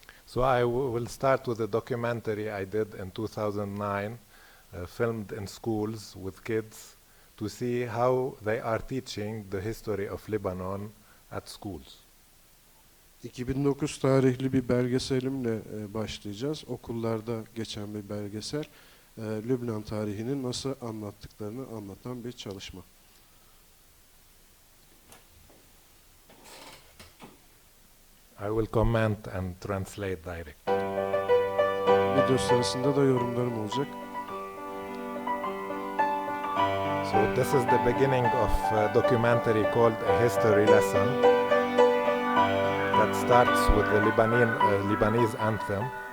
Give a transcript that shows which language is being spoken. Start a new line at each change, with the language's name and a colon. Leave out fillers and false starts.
English: So I will start with a documentary I did in 2009, filmed in schools with kids to see how they are teaching the history of Lebanon at schools.
Turkish: 2009 tarihli bir belgeselimle başlayacağız. Okullarda geçen bir belgesel. Lübnan tarihini nasıl anlattıklarını anlatan bir çalışma.
English: I will comment and translate direct.
Turkish: Video sırasında da yorumlarım olacak.
English: So this is the beginning of a documentary called A History Lesson that starts with the Lebanese anthem.